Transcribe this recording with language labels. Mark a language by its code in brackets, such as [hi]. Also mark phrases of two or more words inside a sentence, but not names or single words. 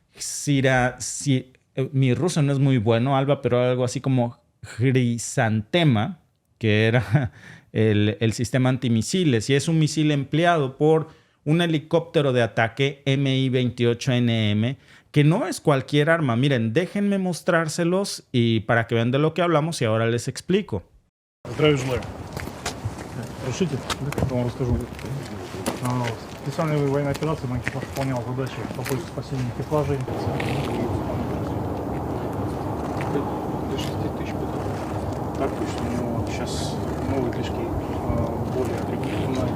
[es] mi ruso no es muy bueno, Alba, pero algo así como Hrisantema, que era el sistema antimisiles, y es un misil empleado por un helicóptero de ataque Mi-28NM, que no es cualquier arma. Miren, déjenme mostrárselos y para que vean de lo que hablamos y ahora les explico. [ru] Здравия желаю. Решите, как я вам расскажу. Специальная военная операция, мой экипаж выполнял задачи по поиску спасения экипажей. До 6 тысяч потом. Так точно, но сейчас новые движки более агрессивные.